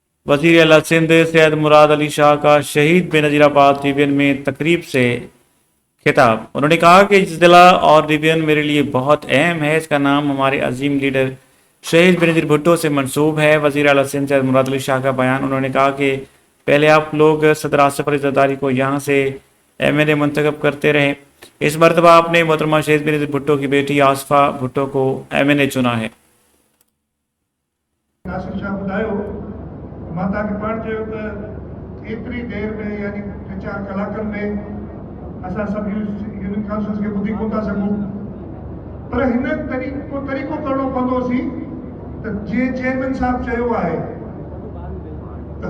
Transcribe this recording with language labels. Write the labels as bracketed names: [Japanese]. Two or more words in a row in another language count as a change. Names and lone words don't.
[Urdu] وزیر اعلیٰ سندھ سید مراد علی شاہ کا شہید بینظیرآباد ڈویژن میں تقریب سے خطاب. انہوں نے کہا کہ ضلع اور ڈویژن میرے لیے بہت اہم ہے. اس کا نام ہمارے عظیم لیڈر شہید بینظیر بھٹو سے منسوب ہے. وزیر اعلیٰ سندھ سید مراد علی شاہ کا بیان. انہوں نے کہا کہ پہلے آپ لوگ صدر آصف علی زرداری کو یہاں سے MNA منتخب کرتے رہے. اس مرتبہ آپ نے محترمہ شہید بینظیر بھٹو کی بیٹی آصفہ بھٹو کو MNA چنا ہے. [Sindhi] नासिर शाह ॿुधायो मां तव्हांखे पाण चयो त एतिरी देरि में यानी 3-4 कलाकनि में असां सभु यूनियन काउंसिल्स खे ॿुधी कोन था सघूं, पर हिन तरीक़ो करणो पवंदोसीं त जीअं चेयरमैन साहब चयो आहे त